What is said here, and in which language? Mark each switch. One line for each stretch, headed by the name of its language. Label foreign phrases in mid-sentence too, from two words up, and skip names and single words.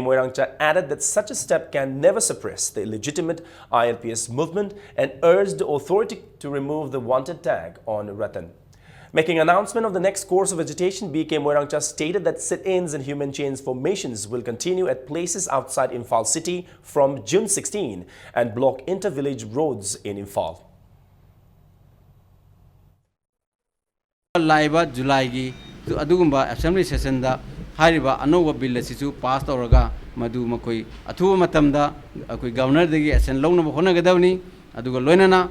English: Moirangcha added that such a step can never suppress the illegitimate ILPS movement and urged the authority to remove the wanted tag on Ratan. Making an announcement of the next course of agitation, B.K. Moirangcha stated that sit-ins and human chains formations will continue at places outside Imphal city from June 16 and block inter-village roads in Imphal.
Manipuri: Laiba July gi adugumba
English: assembly session
Manipuri: da hariba anoba bill asisu pass tawraga madu makoi athuba matamda akoi governor dagi action lawna hona gadawni aduga loinana